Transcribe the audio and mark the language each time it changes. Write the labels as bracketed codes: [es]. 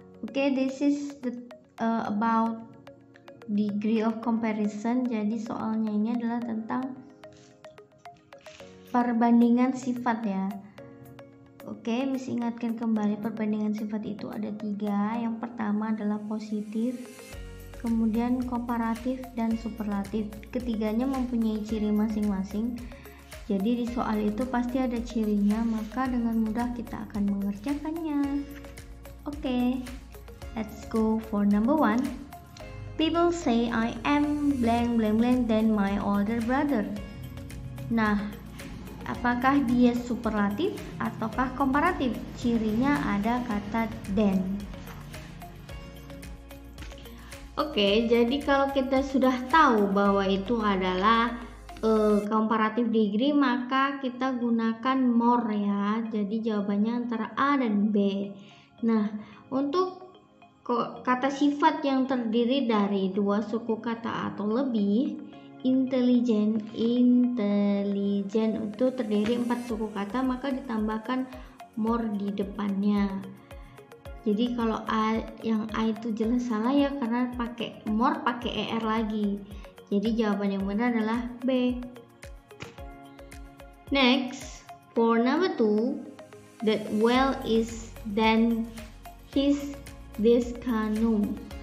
[en] This is about degree of comparison. [id] Jadi soalnya ini adalah tentang perbandingan sifat ya. Miss ingatkan kembali perbandingan sifat itu ada 3. Yang pertama adalah positif, kemudian komparatif dan superlatif. Ketiganya mempunyai ciri masing-masing. Jadi di soal itu pasti ada cirinya, maka dengan mudah kita akan mengerjakannya. [en] Let's go for number 1. People say I am blank blank blank than my older brother. [id] Nah, apakah dia superlatif ataukah komparatif? Cirinya ada kata than. Jadi kalau kita sudah tahu bahwa itu adalah komparatif degree, maka kita gunakan more ya. Jadi jawabannya antara A dan B. Nah, untuk kata sifat yang terdiri dari 2 suku kata atau lebih, intelijen itu terdiri 4 suku kata, maka ditambahkan more di depannya. Jadi kalau yang A itu jelas salah ya, karena pakai more pakai ER lagi. Jadi jawaban yang benar adalah B. [en] Next, for number 2, that well is than his descanum.